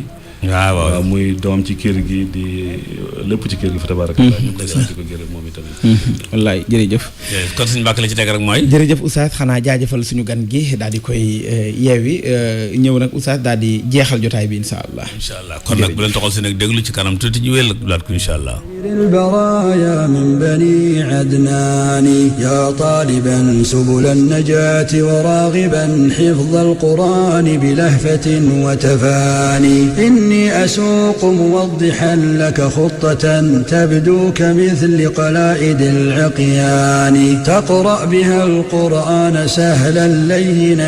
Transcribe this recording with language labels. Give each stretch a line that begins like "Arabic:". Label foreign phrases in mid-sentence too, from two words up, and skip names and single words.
Wolof: waaw muy doom ci kër gi di lépp ci kër gi fa
Arabic: تبارك الله
Wolof: ñu koy sant ko gërëm moom itamit. wallaay jërëjëf. kon suñu bàkk la ci teg rek mooy. jërëjëf Oustaz xanaa jaajëfal suñu gan gi daal di koy yeewi ñëw nag Oustaz daal di jeexal jotaay bi
Arabic: إن شاء الله. إن شاء الله
Wolof: kon nag bu leen toxal si nag déglu ci kanam tuuti ñu wéyal laat ko
Arabic: إن شاء الله. البرايا من بني عدنان يا طالبا سبل النجاة وراغبا حفظ القرآن بلهفة وتفاني إني أسوق موضحا لك خطة تبدو كمثل قلائد العقيان تقرأ بها القرآن سهلا لينا